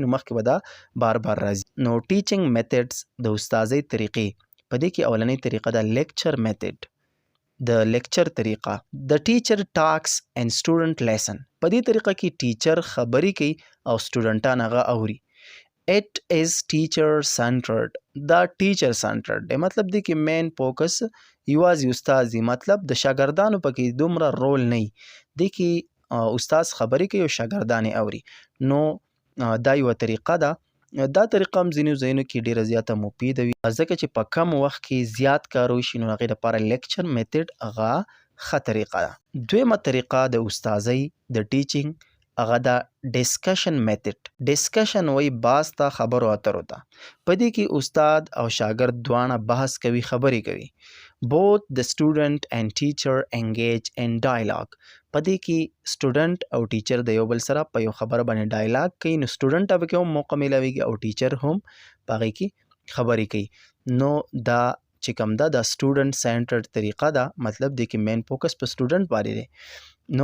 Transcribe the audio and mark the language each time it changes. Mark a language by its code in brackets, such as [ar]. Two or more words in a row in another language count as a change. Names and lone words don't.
[ps] نو مخکې به دا بار بار راځي. نو [en] teaching methods [ps] د استازۍ طریقې، په دې کې اولنۍ طریقه ده [en] lecture method. [ps] د لیکچر طریقه، د [en] teacher talks and student listen. [ps] په دې طریقه کې ټیچر خبرې کوي او سټوډنټان هغه اوري. [en] It is teacher centered. [ps] دا [en] teacher centered [ps] دی. مطلب دی کې [en] main focus [ps] یوازې استاد دی. مطلب د شاګردانو پکې دومره رول نه وي. دی کې استاد خبرې کوي او شاګردان یې اوري. نو دا یوه طریقه ده. دا طریقه هم ځینو ځایونو کې ډېره زیاته مفیده وي ځکه چې په کم وخت کې زیات کار وشي نو هغې دپاره [en] lecture method [ps] هغه ښه طریقه ده. دویمه طریقه د استازۍ د ټیچینګ هغه د [en] discussion method. [ps] ډسکشن وایي باز ته خبرو اترو ته. په دې کې استاد او شاګرد دواړه بحث کوي خبرې کوي. [en] Both the student and teacher engage in dialogue. [ps] په دې کې سټوډنټ او ټیچر د یو بل سره په یو خبره باندې ډایلاګ کوي نو سټوډنټ ته پکې هم موقع میلاویږي او ټیچر هم په هغې کې خبرې کوي. نو دا چې کوم ده دا [en] student centered [ps] طریقه ده، مطلب دی کې [en] main focus [ps] په سټوډنټ باندې دی.